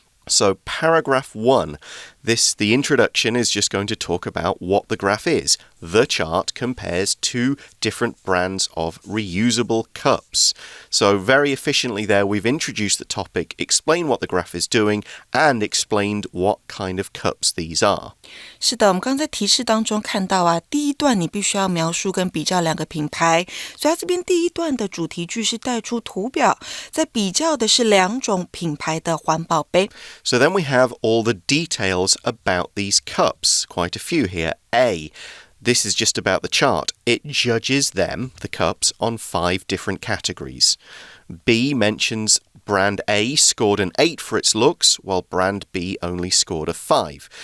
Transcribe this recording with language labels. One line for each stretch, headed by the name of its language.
English: So paragraph 1, the introduction is just going to talk about what the graph is. The chart compares 2 different brands of reusable cups. So very efficiently there, we've introduced the topic, explained what the graph is doing, and explained what kind of cups these are.
Chinese: 是的，我们刚才提示当中看到啊，第一段你必须要描述跟比较两个品牌，所以它这边第一段的主题句是带出图表，在比较的是2种品牌的环保杯。
English: So then we have all the details about these cups, quite a few here. A, this is just about the chart. It judges them, the cups, on 5 different categories. B mentions brand A scored an 8 for its looks, while brand B only scored a 5.